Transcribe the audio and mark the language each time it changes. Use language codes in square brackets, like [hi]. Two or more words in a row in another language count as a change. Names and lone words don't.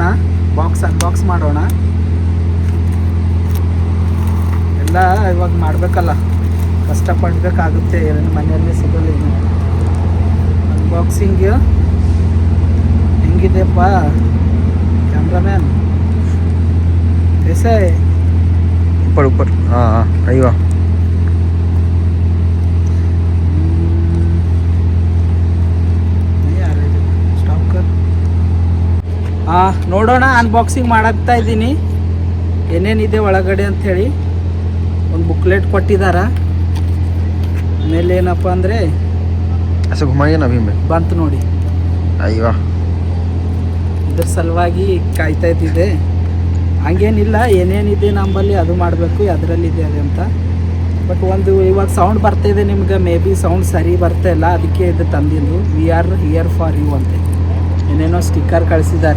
[en] box unbox [kn] ಮಾಡೋಣ. ಎಲ್ಲ ಇವಾಗ ಮಾಡಬೇಕಲ್ಲ, ಕಷ್ಟಪಡಬೇಕಾಗುತ್ತೆ, ಮನೆಯಲ್ಲೇ ಸಿಗಲ್ಲ. ಅನ್ಬಾಕ್ಸಿಂಗ್ ಹೆಂಗಿದೆಪ್ಪ ಕ್ಯಾಮ್ರಾಮ್ಯಾನ್? [hi] कैसा है? ऊपर हाँ अय्यो [kn] ನೋಡೋಣ. ಅನ್ಬಾಕ್ಸಿಂಗ್ ಮಾಡಾಕ್ತಾ ಇದ್ದೀನಿ ಏನೇನಿದೆ ಒಳಗಡೆ ಅಂಥೇಳಿ. ಒಂದು ಬುಕ್ಲೆಟ್ ಕೊಟ್ಟಿದ್ದಾರೆ. ಆಮೇಲೆ ಏನಪ್ಪ ಅಂದರೆ [hi] ऐसे घुमाइए ना अभी में [kn] ಬಂತು ನೋಡಿ. अय्यो ಇದ್ರ ಸಲುವಾಗಿ ಕಾಯ್ತಾ ಇದ್ದಿದ್ದೆ. ಹಂಗೇನಿಲ್ಲ, ಏನೇನಿದೆ ನಮ್ಮಲ್ಲಿ ಅದು ಮಾಡಬೇಕು, ಅದರಲ್ಲಿದೆ ಅದೇ ಅಂತ. ಬಟ್ ಒಂದು ಇವಾಗ ಸೌಂಡ್ ಬರ್ತಾಯಿದೆ ನಿಮ್ಗೆ, [en] may be [kn] ಸೌಂಡ್ ಸರಿ ಬರ್ತಾ ಇಲ್ಲ, ಅದಕ್ಕೆ ಇದು ತಂದಿದ್ದು. [en] we are here for you [kn] ಅಂತ ಏನೇನೋ ಸ್ಟಿಕ್ಕರ್ ಕಳಿಸಿದ್ದಾರೆ.